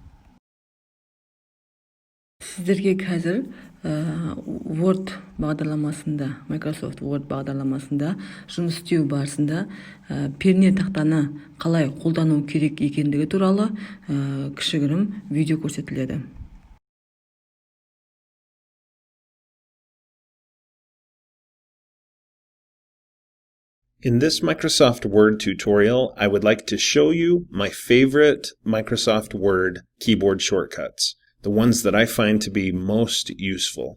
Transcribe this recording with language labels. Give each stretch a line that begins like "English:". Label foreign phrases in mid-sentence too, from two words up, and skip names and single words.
Kazakh: Сіздерге қазір Word бағдарламасында, Microsoft Word бағдарламасында жұмыс істеу барысында перне тақтаны қалай қолдану керек екендігі туралы кішігірім видео көрсетіледі.
English: In this Microsoft Word tutorial, I would like to show you my favorite Microsoft Word keyboard shortcuts, the ones that I find to be most useful.